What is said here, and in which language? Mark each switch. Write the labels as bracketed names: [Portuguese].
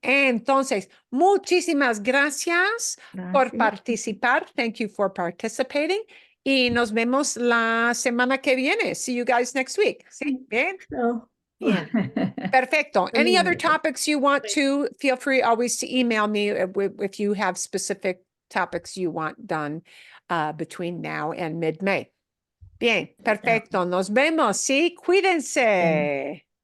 [Spanish] Entonces, muchísimas gracias por Gracias. participar. [English] Thank you for participating. [Spanish] Y nos vemos la semana que viene. [English] See you guys next week. [Spanish] ¿Sí? Bien. [English] So- [Spanish] Bien. [English] Perfecto. Any other Brilliant. topics you want to, feel free always to email me if you have specific topics you want done between now and mid-May. [Spanish] Bien, perfecto. Nos vemos, ¿sí? Cuídense.